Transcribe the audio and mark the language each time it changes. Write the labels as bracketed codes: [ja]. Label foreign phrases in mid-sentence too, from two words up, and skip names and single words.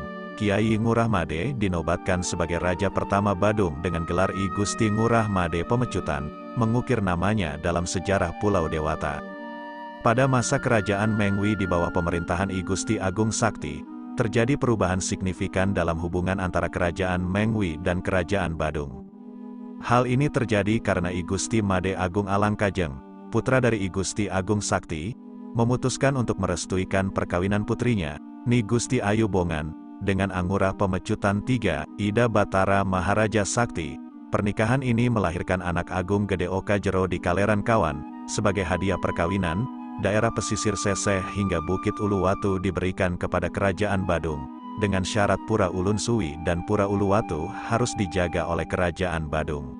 [id] Kiai Ngurah Made dinobatkan sebagai Raja pertama Badung dengan gelar I Gusti Ngurah Made Pemecutan, mengukir namanya dalam sejarah Pulau Dewata. Pada masa kerajaan Mengwi di bawah pemerintahan I Gusti Agung Sakti, terjadi perubahan signifikan dalam hubungan antara kerajaan Mengwi dan kerajaan Badung. Hal ini terjadi karena I Gusti Made Agung Alangkajeng, putra dari I Gusti Agung Sakti, memutuskan untuk merestuikan perkawinan putrinya, Ni Gusti Ayu Bongan, dengan Anggura Pemecutan III, Ida Batara Maharaja Sakti. Pernikahan ini melahirkan anak Agung Gede Oka Jero di Kaleran Kawan. Sebagai hadiah perkawinan, daerah pesisir Seseh hingga Bukit Uluwatu diberikan kepada Kerajaan Badung, dengan syarat Pura Ulun Suwi dan Pura Uluwatu harus dijaga oleh Kerajaan Badung.